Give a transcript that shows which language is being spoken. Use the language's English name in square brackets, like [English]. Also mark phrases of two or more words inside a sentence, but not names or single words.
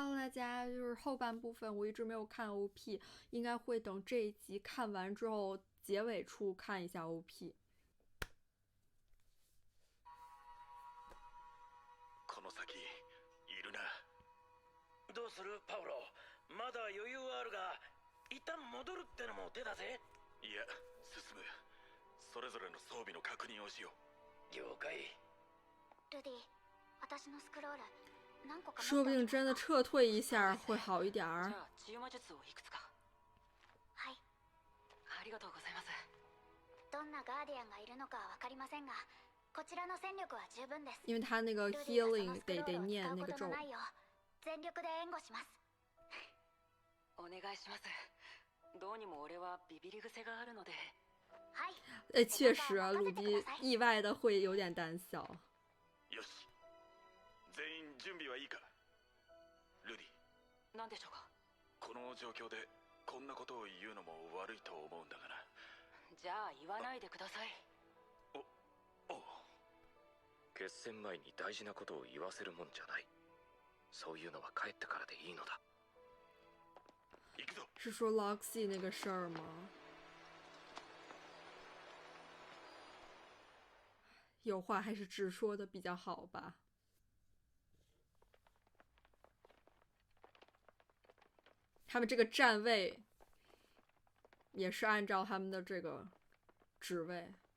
[Chinese] 大家就是后半部分我一直没有看 OP，应该会等这一集看完之后结尾处看一下 OP。 [Japanese] この先いるな。どうするパウロ？まだ余裕はあるが、一旦戻るってのも手だぜ。いや、進む。それぞれの装備の確認をしよう。了解。ルディ、私のスクロール何個か。 [Chinese] 说不定真的撤退一下会好一点儿。 [Japanese] じゃあ治癒魔術をいくつか。はい。ありがとうございます。どんなガーディアンがいるのかはわかりませんが、こちらの戦力は十分です。 [Chinese] 因为他那个 healing 得念那个咒。 [Japanese] 全力で援護します。お願いします。どうにも俺はビビり癖があるので。はい。 [Chinese] 确实啊，鲁迪意外的会有点胆小。 [Japanese] よし。全員準備はいいか？ルディ。何でしょうか？この状況でこんなことを言うのも悪いと思うんだがな。じゃあ言わないでください。おう。決戦前に大事なことを言わせるもんじゃない。そういうのは帰ってからでいいのだ。行くぞ。 [Chinese] 是说 Loxy 那个事儿吗？有话还是直说的比较好吧。他们这个站位也是按照他们的这个职位。